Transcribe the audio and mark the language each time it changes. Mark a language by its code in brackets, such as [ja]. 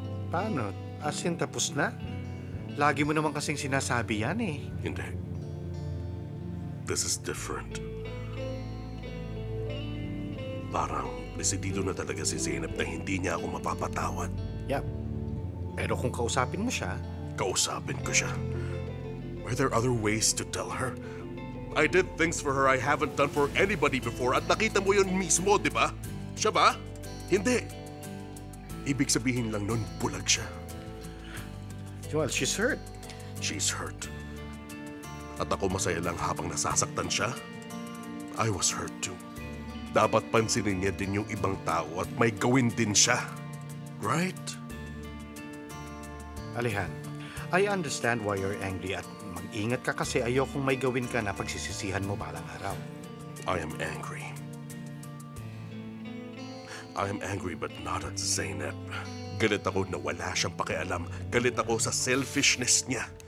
[tl] Paano? As in, tapos na? Lagi mo naman kasing sinasabi yan eh. Hindi. [en] This is different. [tl] Parang desidido na talaga si Zainab na hindi niya ako mapapatawad. [en] Yep. [tl] Pero kung kausapin mo siya... Kausapin ko siya. [en] Are there other ways to tell her? I did things for her I haven't done for anybody before [tl] at nakita mo yun mismo, di ba? Siya ba? Hindi. Ibig sabihin lang nun, bulag siya. [en] Well, she's hurt. She's hurt. [tl] At ako masaya lang habang nasasaktan siya. [en] I was hurt too. [tl] Dapat pansinin niya din yung ibang tao at may gawin din siya. [en] Right? [tl] Alihan, [en] I understand why you're angry [tl] at mag-ingat ka kasi ayokong may gawin ka na pagsisisihan mo balang araw. [en] I am angry. I am angry but not at Zainab. [tl] Galit ako na wala siyang pakialam. Galit ako sa selfishness niya.